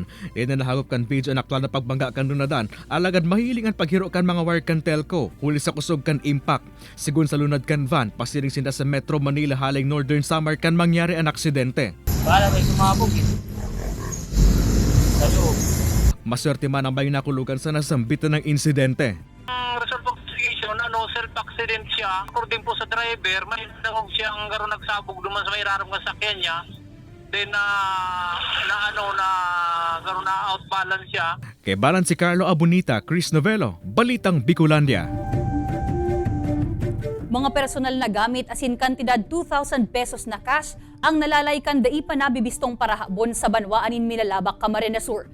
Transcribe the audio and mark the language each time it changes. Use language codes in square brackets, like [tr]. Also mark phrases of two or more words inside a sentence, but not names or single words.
[bik] Na nahagop kan video ang aktual na pagbangga kan lunadan. Alagad mahihiling ang paghiro kan mga wire kan telco. Huli sa kusog kan impact. Sigun sa lunad kan van, pasiring sinda sa Metro Manila haling Northern Samar kan mangyari ang aksidente. Bala may sumabog eh. Sa loob. Maswerte man ang bayong nakulugan sa nasambitan ng insidente. [en] Result of investigation, self-accident siya. [bik] According po sa driver, may nagong siya ang garo nagsabog duman sa may rarong kasakyan niya. Then garo na outbalance siya. Kay balance si Carlo Abunita, Chris Novelo, Balitang Bicolandia. Mga personal na gamit asin kantidad 2,000 pesos na cash ang nalalaykan dai pa nabibistong parahabon sa Banwaanin Milalabak, Camarines Sur.